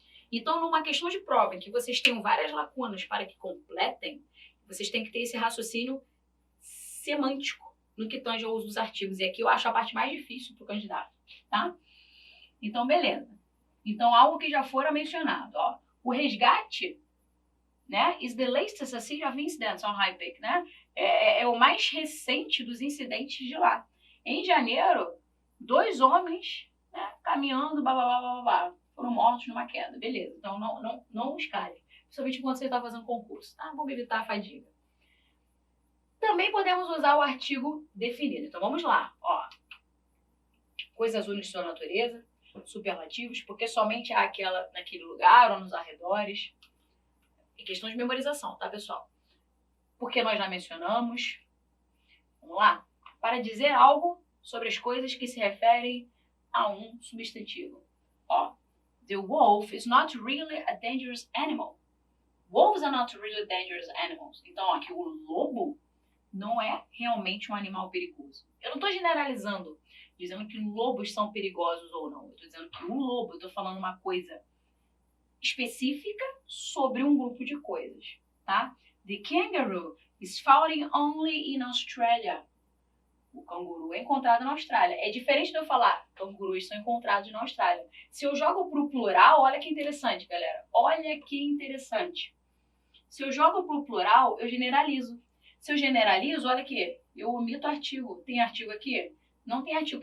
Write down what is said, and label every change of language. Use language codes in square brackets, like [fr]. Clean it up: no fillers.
[pt] Então, numa questão de prova, em que vocês tenham várias lacunas para que completem, vocês têm que ter esse raciocínio semântico no que tange ao uso dos artigos. E aqui eu acho a parte mais difícil para o candidato, tá? Então, beleza. Então, algo que já fora mencionado, ó. O resgate, né, [en] is the latest series of incidents on High Peak, né? [pt] É o mais recente dos incidentes de lá. Em janeiro, 2 homens, né, caminhando, blá, blá, blá, blá, blá, foram mortos numa queda. Beleza, então não escale. Principalmente quando você está fazendo concurso, tá? Vamos evitar a fadiga. Também podemos usar o artigo definido. Então, vamos lá, ó. Coisas únicas de sua natureza, superlativos, porque somente há aquela naquele lugar ou nos arredores. É questão de memorização, tá, pessoal? Porque nós já mencionamos. Vamos lá? Para dizer algo sobre as coisas que se referem a um substantivo. [en] Ó, the wolf is not really a dangerous animal. Wolves are not really dangerous animals. [pt] Então, aqui o lobo não é realmente um animal perigoso. Eu não estou generalizando, dizendo que lobos são perigosos ou não. Eu estou dizendo que o lobo, eu estou falando uma coisa específica sobre um grupo de coisas, tá? [en] The kangaroo is found only in Australia. [pt] O canguru é encontrado na Austrália. É diferente de eu falar, cangurus são encontrados na Austrália. Se eu jogo para o plural, olha que interessante, galera. Olha que interessante. Se eu jogo para o plural, eu generalizo. Se eu generalizo, olha aqui, eu omito artigo. Tem artigo aqui? Não tem artigo.